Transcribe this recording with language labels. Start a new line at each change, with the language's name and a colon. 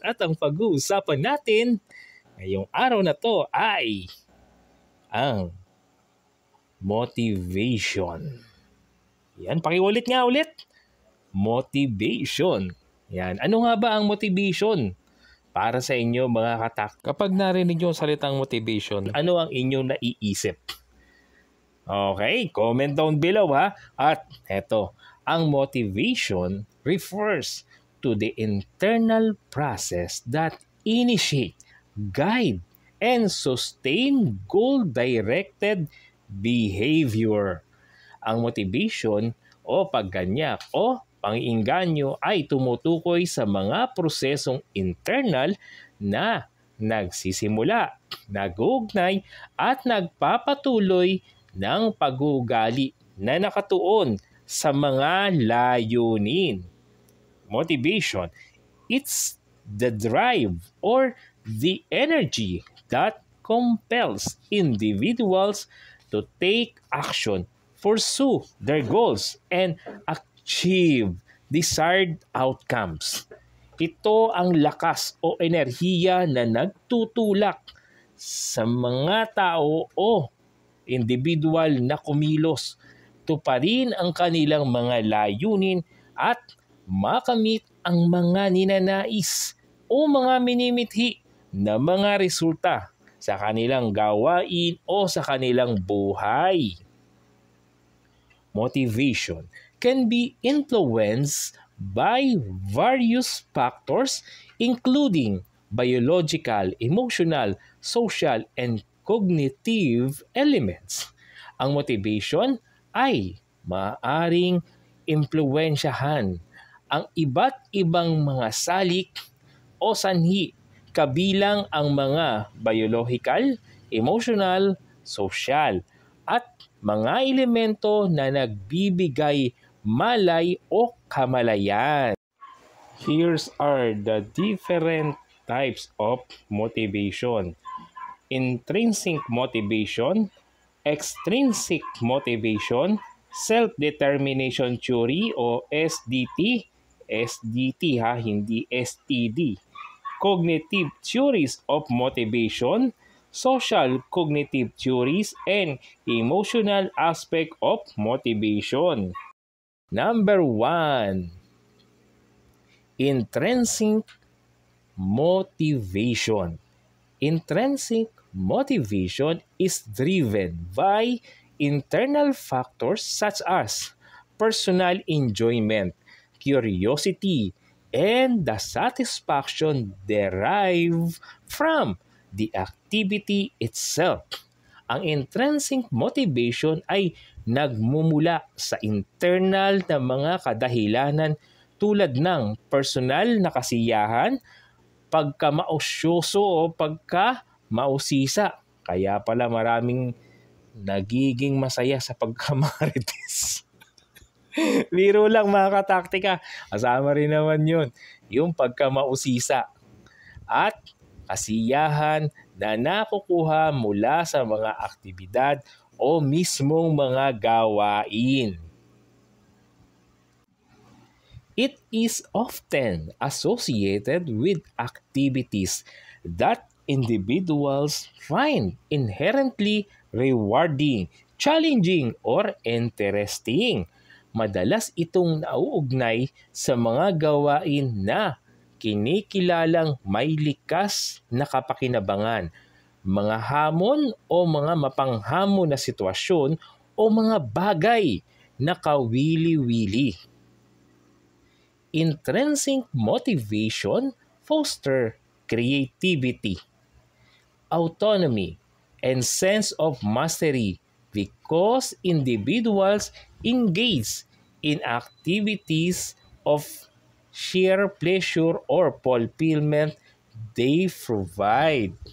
Filipino: At ang pag-uusapan natin ngayong araw na to ay ang motivation. Yan, pakiulit nga ulit. Motivation. Yan, ano nga ba ang motivation? Para sa inyo mga katak, kapag narinig nyo ang salitang motivation, ano ang inyong naiisip?
English: Okay, comment down below ha.
Filipino: At eto, ang
English: motivation refers to the internal process that initiate, guide, and sustain goal-directed behavior.
Filipino: Ang motivation o pagganyak o pang-iinganyo ay tumutukoy sa mga prosesong internal na nagsisimula, nag-uugnay at nagpapatuloy ng pag-uugali na nakatuon sa mga layunin.
English: Motivation, it's the drive or the energy that compels individuals to take action, pursue their goals, and achieve desired outcomes.
Filipino: Ito ang lakas o enerhiya na nagtutulak sa mga tao o individual na kumilos, tuparin ang kanilang mga layunin at makamit ang mga ninanais o mga minimithi na mga resulta sa kanilang gawain o sa kanilang buhay.
English: Motivation can be influenced by various factors including biological, emotional, social, and cognitive elements.
Filipino: Ang motivation ay maaaring impluwensyahan ang iba't ibang mga salik o sanhi kabilang ang mga biological, emotional, social, at mga elemento na nagbibigay malay o kamalayan.
English: Here's are the different types of motivation. Intrinsic motivation, extrinsic motivation, self-determination theory o SDT, SDT ha,
Filipino: hindi
English: STD. Cognitive theories of motivation, social cognitive theories, and emotional aspect of motivation. Number 1, intrinsic motivation. Intrinsic motivation is driven by internal factors such as personal enjoyment, curiosity, and the satisfaction derived from the activity itself.
Filipino: Ang intrinsic motivation ay nagmumula sa internal na mga kadahilanan tulad ng personal na kasiyahan, pagkamausyoso o pagkamausisa. Kaya pala maraming nagiging masaya sa pagkamarites. Biro lang mga kataktika. Kasama rin naman yun. Yung pagkamausisa at kasiyahan na nakukuha mula sa mga aktibidad o mismong mga gawain.
English: It is often associated with activities that individuals find inherently rewarding, challenging, or interesting.
Filipino: Madalas itong nauugnay sa mga gawain na kinikilalang may likas na kapakinabangan, mga hamon o mga mapanghamon na sitwasyon o mga bagay na kawili-wili.
English: Intrinsic motivation foster creativity, autonomy, and sense of mastery because individuals engage in activities of sheer pleasure or fulfillment they provide.